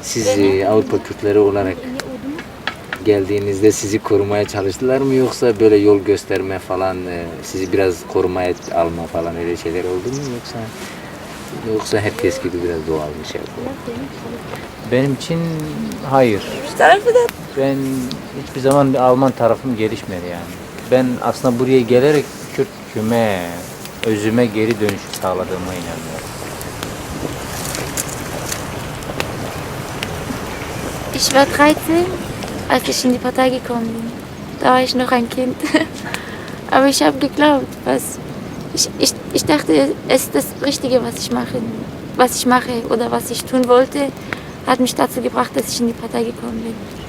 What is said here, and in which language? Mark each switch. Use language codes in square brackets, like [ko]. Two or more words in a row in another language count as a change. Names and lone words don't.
[tr] siz Avrupa Kürtleri olarak geldiğinizde sizi korumaya çalıştılar mı yoksa böyle yol gösterme falan sizi biraz korumaya alma falan öyle şeyler oldu mu yoksa herkes gibi biraz doğal bir şey yapıyor? Benim için hayır. Şu tarafı da. Ben hiçbir zaman bir Alman tarafım gelişmedi yani. Ben aslında buraya gelerek Kürtçüme, özüme geri dönüş sağladığıma inanıyorum. [de] Ich war 13, als ich in die Partei gekommen bin. Da war ich noch ein Kind. Aber ich habe geglaubt, ich dachte, es ist das Richtige, was ich mache oder was ich tun wollte, hat mich dazu gebracht, dass ich in die Partei gekommen bin.